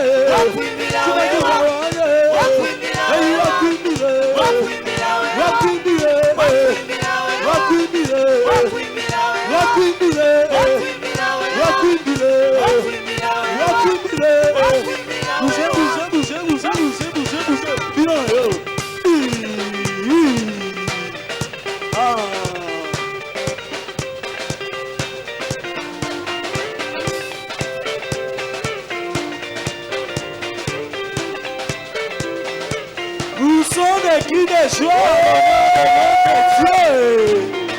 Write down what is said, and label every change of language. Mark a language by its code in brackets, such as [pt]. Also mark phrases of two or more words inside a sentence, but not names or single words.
[sw] Wakuimbila Chimekuma wewa. wange, Wakuimbila hey, wewa. wakuimbile, Wakuimbila wewa. wakuimbile, Wakuimbila wewa. wakuimbile, Wakuimbila wewa. wakuimbile, Wakuimbila wewa. wakuimbile, Wakuimbila wewa. wakuimbile. Wakuimbila [fr] Bougez, [sw] wewa. [fr] bougez, bougez, bougez, bougez, bougez, bougez. Bien, yo. Ah. Nous sommes des cris de joie au nom de Dieu.